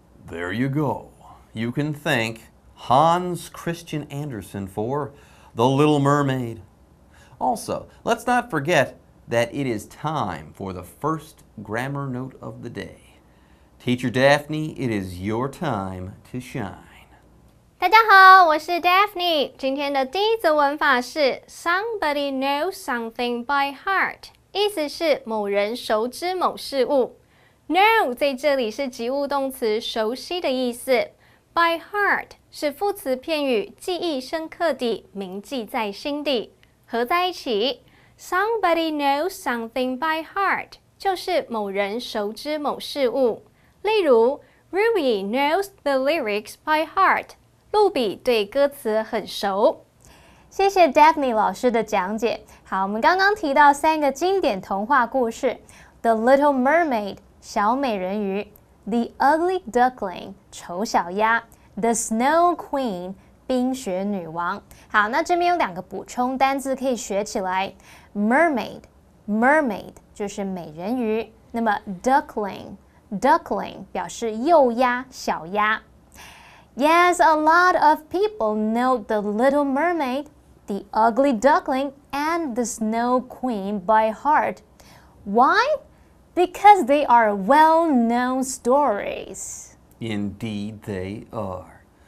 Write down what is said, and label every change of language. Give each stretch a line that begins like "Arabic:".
English: There you go. You can thank Hans Christian Andersen for The Little Mermaid. Also, let's not forget that it is time for the first grammar note of the day. Teacher Daphne, it is your time to shine.
Chinese: 大家好，我是 Daphne。今天的第一则文法是
English: Somebody knows something by heart，
Chinese: 意思是某人熟知某事物。 Know 在这里是及物动词，熟悉的意思。 By heart 是副词片语，记忆深刻地，铭记在心底。合在一起 ，
English: Somebody knows something by heart
Chinese: 就是某人熟知某事物。
English: 例如 ，Ruby knows the lyrics by heart。
Chinese: 露比对歌词很熟。谢谢 Daphne 老师的讲解。好，我们刚刚提到3个经典童话故事 ：The Little Mermaid 小美人鱼 ，The Ugly Duckling 丑小鸭 ，The Snow Queen 冰雪女王。好，那这边有2个补充单字可以学起来 ：Mermaid 就是美人鱼，那么 Duckling 表示幼鸭、小鸭。
English: Yes, a lot of people know the Little Mermaid, the Ugly Duckling, and the Snow Queen by heart. Why? Because they are well-known stories. Indeed, they are.